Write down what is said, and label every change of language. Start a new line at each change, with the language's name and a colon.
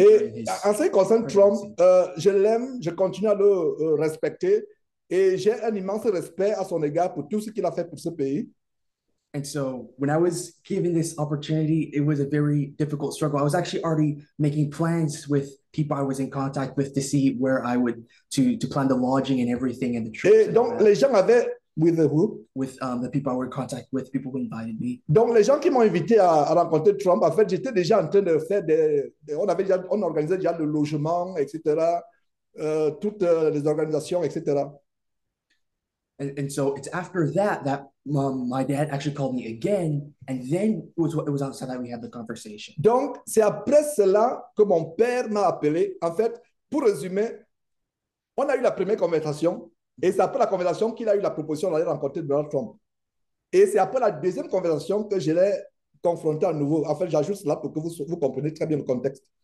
French: Et en ce qui concerne Trump, je l'aime, je continue à le respecter, et j'ai un immense respect à son égard pour tout ce qu'il a fait pour ce pays.
English: And so when I was given this opportunity, it was a very difficult struggle. I was actually already making plans with people I was in contact with to see where I would to plan the lodging and everything and the trips.
French: Et donc les gens avaient with
English: the people I were in contact with, people who invited me.
French: Donc les gens qui m'ont invité à rencontrer Trump, en fait, j'étais déjà en train de faire on organisait déjà le logement, etc. Toutes les organisations, etc.
English: And so it's after that my dad actually called me again, and then it was outside that we had the conversation.
French: Donc c'est après cela que mon père m'a appelé. En fait, pour résumer, on a eu la première conversation, et c'est après la conversation qu'il a eu la proposition d'aller rencontrer Donald Trump. Et c'est après la deuxième conversation que je l'ai confronté à nouveau. En fait, j'ajoute cela pour que vous compreniez très bien le contexte.